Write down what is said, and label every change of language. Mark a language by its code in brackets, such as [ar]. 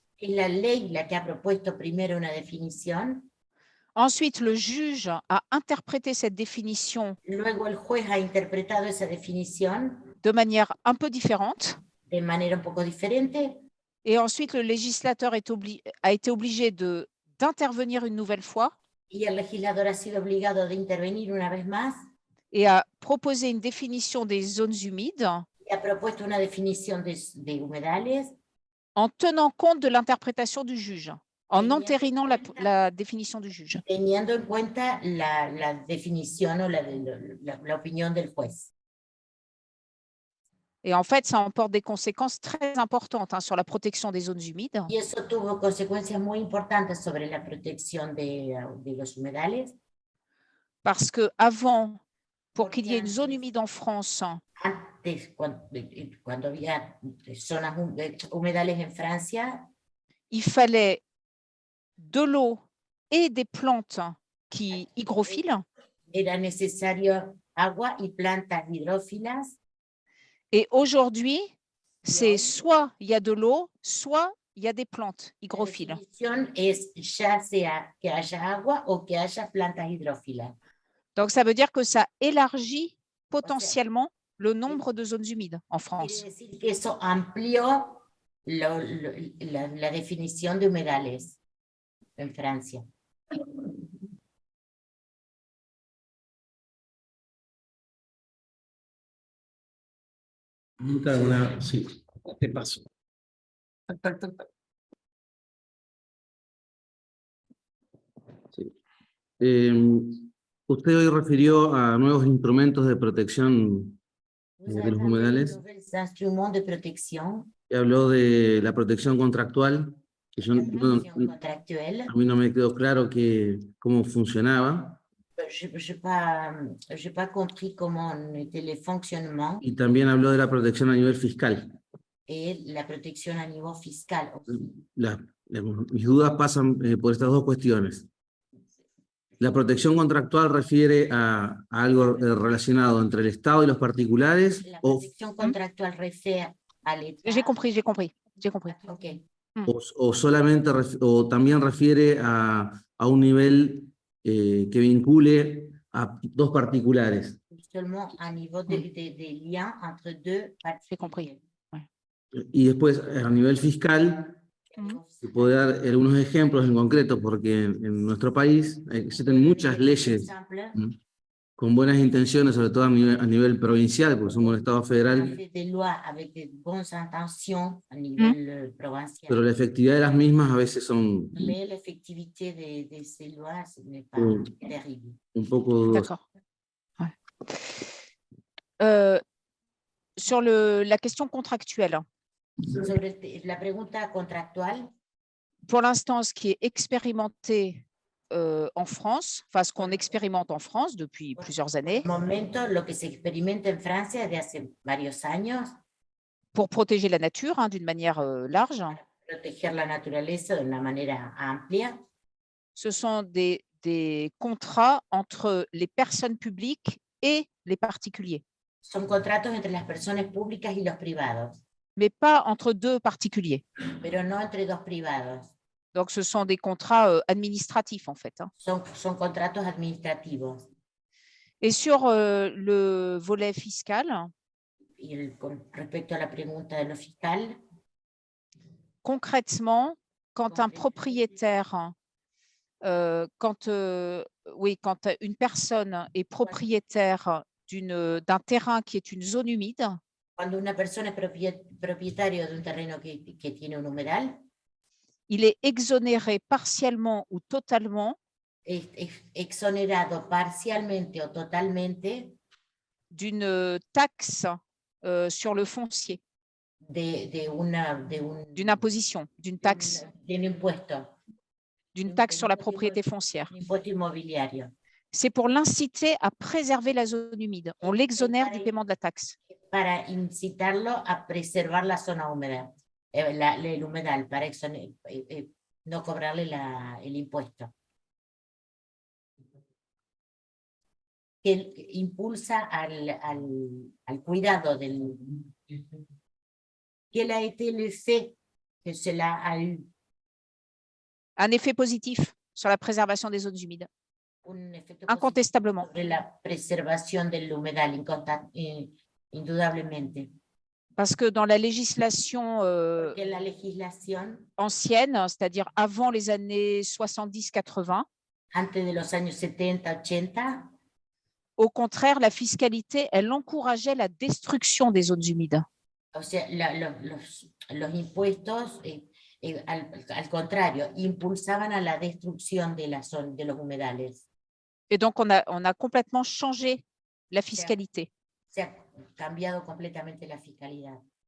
[es] Es la ley la que ha propuesto primero una definición. [fr] Ensuite, le juge a interprété cette définition [es] Luego el juez ha interpretado esa definición [fr] de manière un peu différente. [es] de manera un poco diferente. [fr] Et ensuite, le législateur a été obligé d'intervenir une nouvelle fois. [es] Y el legislador ha sido obligado de intervenir una vez más. [fr] Et a proposé une définition des zones humides. [es] Y ha propuesto una definición de humedales. [fr] En tenant compte de l'interprétation du juge. En entérinant la définition du juge. [es] Teniendo en cuenta la definición o la opinión del juez. [fr] Et en fait, ça emporte des conséquences très importantes sur la protection des zones humides. [es] Y eso tuvo consecuencias muy importantes sobre la protección de los humedales. [fr] Parce que avant, pour qu'il y ait une zone humide en France, [es] antes, cuando había zonas humedales en Francia, [fr] il fallait de l'eau et des plantes hygrophiles. [es] Era necesario agua y plantas hidrófilas. [fr] Et aujourd'hui, c'est soit il y a de l'eau, soit il y a des plantes hygrophiles. [es] La definición es ya sea que haya agua o que haya plantas hidrófilas. [fr] Donc, ça veut dire que ça élargit potentiellement le nombre de zones humides en France. [es] Quiere decir que eso amplió la definición de humedales en Francia. Sí, te paso. Sí. Usted hoy refirió a nuevos instrumentos de protección de los humedales. Instrumentos de protección. Y habló de la protección contractual. Que yo, a mí no me quedó claro cómo funcionaba. [fr] Je n'ai pas compris comment était le fonctionnement. [es] Y también habló de la protección a nivel fiscal. [fr] Et [es] la protección a nivel fiscal. Mis dudas pasan por estas dos cuestiones. La protección contractual refiere a algo relacionado entre el Estado y los particulares. La protección contractual refiere al Estado. [fr] J'ai compris. Okay. [es] O solamente, o también refiere a un nivel que vincule a dos particulares. [fr] Seulement a niveau de lien entre deux parties. J'ai compris. [es] Y después, a nivel fiscal, puedo dar algunos ejemplos en concreto, porque en nuestro país existen muchas leyes con buenas intenciones, sobre todo a nivel provincial, porque somos un Estado [fr] On [es] federal, [fr] fait des lois avec de bonnes intentions à niveau provincial. [es] pero la efectividad de las mismas a veces son [fr] Mais l'effectivité de ces lois ce n'est pas terrible. [es] un poco dudosas. [fr] D'accord. Ouais. Sur la question contractuelle, [es] Sobre la pregunta contractual, [fr] pour l'instant, ce qui est expérimenté en France, enfin ce qu'on expérimente en France depuis plusieurs années, [es] momento lo que se experimenta en Francia de hace varios años, [fr] pour protéger la nature d'une manière large, [es] proteger la naturaleza de una manera amplia, [fr] ce sont des contrats entre les personnes publiques et les particuliers, [es] son contratos entre las personas públicas y los privados, [fr] mais pas entre deux particuliers. [es] pero no entre dos privados. [fr] Donc, ce sont des contrats administratifs, en fait. [es] Son contratos administrativos. [fr] Et sur le volet fiscal, [es] Y con respecto a la pregunta de lo fiscal, [fr] concrètement, quand un propriétaire, quand une personne est propriétaire d'un terrain qui est une zone humide, [es] cuando una persona es propietario de un terreno que tiene un humedal, [fr] il est exonéré partiellement ou totalement [es] es exonerado parcialmente o totalmente [fr] d'une taxe sur le foncier, d'une imposition, d'une taxe, [es] de un impuesto, [fr] d'une taxe sur la propriété foncière. [es] un impuesto inmobiliario. [fr] C'est pour l'inciter à préserver la zone humide. On l'exonère du paiement de la taxe. [es] Para incitarlo a preservar la zona húmeda, el humedal, para no cobrarle el impuesto. Que impulsa al cuidado del... [fr] Quel a été l'effet que cela a eu? Un effet positif sur la préservation des zones humides, [es] Un efecto [fr] incontestablement. [es] sobre la preservación del humedal, indudablemente. [fr] Parce que dans la législation [es] Porque la legislación, [fr] ancienne, c'est-à-dire avant les années 70-80, [es] antes de los años 70-80, [fr] au contraire, la fiscalité, elle encourageait la destruction des zones humides. [es] o sea, los impuestos, al contrario, impulsaban a la destrucción de los humedales. [fr] Et donc, on a complètement changé la fiscalité. [es] Se ha cambiado completamente la fiscalidad.